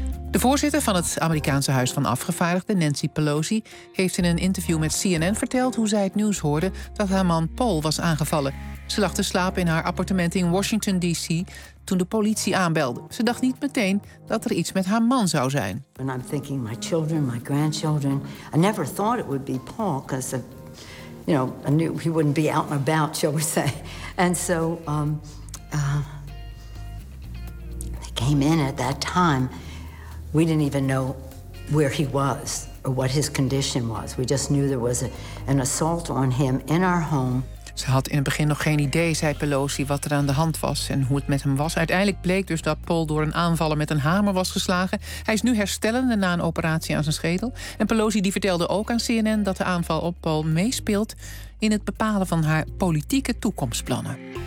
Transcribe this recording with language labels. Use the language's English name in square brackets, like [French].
[Dutch] De voorzitter van het Amerikaanse Huis van Afgevaardigden, Nancy Pelosi, heeft in een interview met CNN verteld hoe zij het nieuws hoorde dat haar man Paul was aangevallen. Ze lag te slapen in haar appartement in Washington D.C. toen de politie aanbelde. Ze dacht niet meteen dat er iets met haar man zou zijn. [English] When I'm thinking my children, my grandchildren, I never thought it would be Paul, because you know, I knew he wouldn't be out and about, shall we say. And so they came in at that time. We didn't even know where he was or what his condition was. We just knew there was an assault on him in our home. [Dutch] Ze had in het begin nog geen idee, zei Pelosi, wat er aan de hand was en hoe het met hem was. Uiteindelijk bleek dus dat Paul door een aanvaller met een hamer was geslagen. Hij is nu herstellende na een operatie aan zijn schedel. En Pelosi die vertelde ook aan CNN dat de aanval op Paul meespeelt in het bepalen van haar politieke toekomstplannen.